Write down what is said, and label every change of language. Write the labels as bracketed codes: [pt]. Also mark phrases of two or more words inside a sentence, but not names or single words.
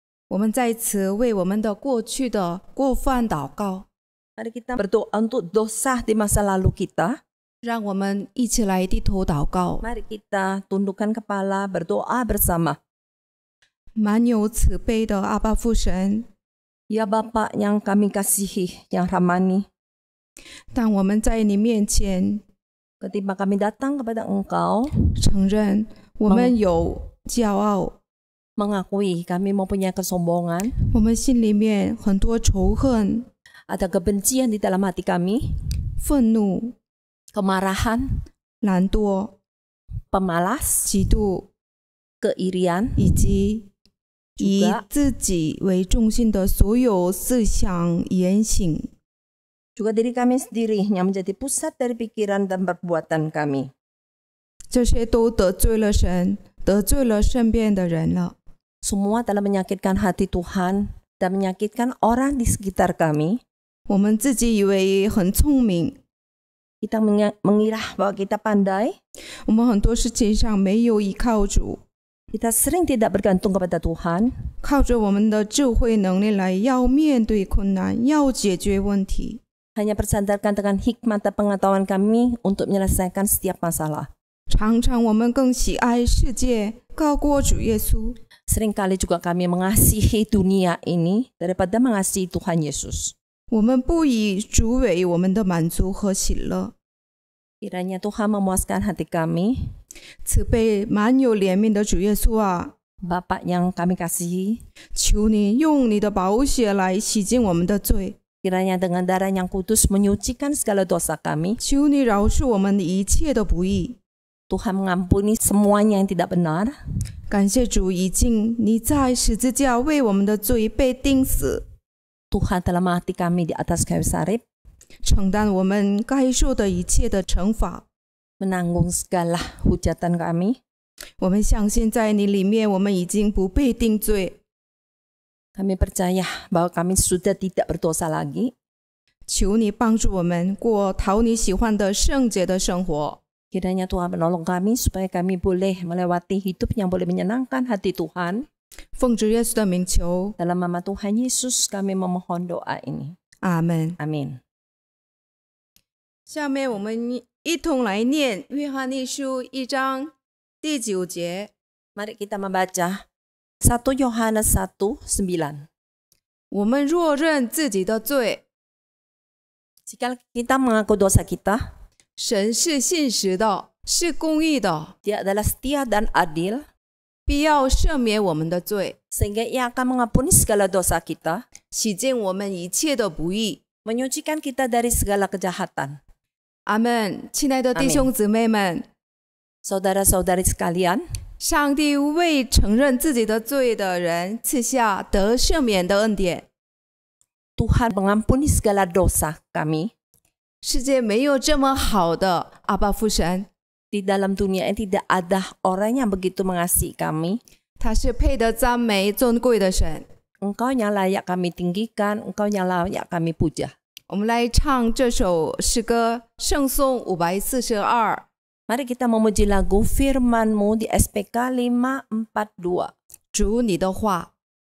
[zh] 我们在此为我们的过去的过犯祷告， [id] Mari kita berdoa untuk dosa di masa lalu kita. [zh] 让我们一起来低头祷告。 [id] Mari kita tundukkan kepala berdoa bersama. [zh] 满有慈悲的阿爸父神， [id] Ya Bapa yang kami kasihi, yang rahmani, [zh] 当我们在你面前 [id] ketika kami datang kepada Engkau, [zh] 承认我们有骄傲， [id] mengakui kami mempunyai kesombongan, [zh] 我们心里面很多仇恨、 [id] ada kebencian di dalam hati kami, [zh] 愤怒、 [id] kemarahan, [zh] 懒惰、 [id] pemalas, [zh] 嫉妒， [id] keirian, [zh] 以及以 [id] juga [zh] 自己为中心的所有思想言行。 [id] juga diri kami sendiri yang menjadi pusat dari pikiran dan perbuatan kami. [zh] 这些都得罪了神，得罪了身边的人了。 [id] Semua telah menyakitkan hati Tuhan dan menyakitkan orang di sekitar kami. [zh] 我们自己以为很聪明， [id] Kita mengira bahwa kita pandai. [zh] 我们很多事情上没有依靠主， [id] Kita sering tidak bergantung kepada Tuhan. [zh] 靠着我们的智慧能力来要面对困难，要解决问题。 [id] Hanya bersandarkan dengan hikmat dan pengetahuan kami untuk menyelesaikan setiap masalah. [zh] 常常我们更喜爱世界，高过主耶稣。 [id] Seringkali juga kami mengasihi dunia ini daripada mengasihi Tuhan Yesus. [zh] 我们不以主为我们的满足和喜乐。 [id] Kiranya Tuhan memuaskan hati kami. [zh] 慈悲满有怜悯的主耶稣啊， [id] Bapa yang kami kasihi, [zh] 求你用你的宝血来洗净我们的罪， [id] kiranya dengan darah yang kudus menyucikan segala dosa kami. [zh] 求你饶恕我们一切的不义。 [id] Tuhan mengampuni semuanya yang tidak benar. [zh] 感谢主，已经你在十字架为我们的罪被钉死， [id] Tuhan telah mati kami di atas kayu salib, [zh] 承担我们该受的一切的惩罚。 [id] menanggung segala hujatan kami. [zh] 我们相信在你里面，我们已经不被定罪。 [id] Kami percaya bahwa kami sudah tidak berdosa lagi. [zh] 求你帮助我们过讨你喜欢的圣洁的生活。 [id] Kiranya Tuhan menolong kami supaya kami boleh melewati hidup yang boleh menyenangkan hati Tuhan. [zh] 奉主耶稣的名求， [id] Dalam nama Tuhan Yesus kami memohon doa ini. [zh] 阿门。 [id] Amin. [zh] 下面我们一同来念约翰一书1章第9节。 [id] Mari kita membaca 1 Yohanes 1:9. [zh] 我们若认自己的罪， [id] Jika kita mengaku dosa kita, [zh] 神是信实的，是公义的， [id] Dia adalah setia dan adil, [zh] 必要赦免我们的罪， [id] sehingga Ia akan mengampuni segala dosa kita, [zh] 洗净我们一切的不义。 [id] menyucikan kita dari segala kejahatan. [zh] 阿门。亲爱的弟兄姊妹们， [id] Saudara-saudari sekalian, [zh] 上帝为承认自己的罪的人赐下得赦免的恩典。 [id] Tuhan mengampuni segala dosa kami. [zh] 世界没有这么好的阿爸父神， [id] Di dalam dunia ini tidak ada orang yang begitu mengasihi kami. [zh] 他是配得赞美尊贵的神。 [id] Engkau yang layak kami tinggikan, Engkau yang layak kami puja. [zh] 我们来唱这首诗歌《圣颂542》。 [id] Mari kita memuji lagu Firman-Mu di SPK 542. [zh] 主你的话。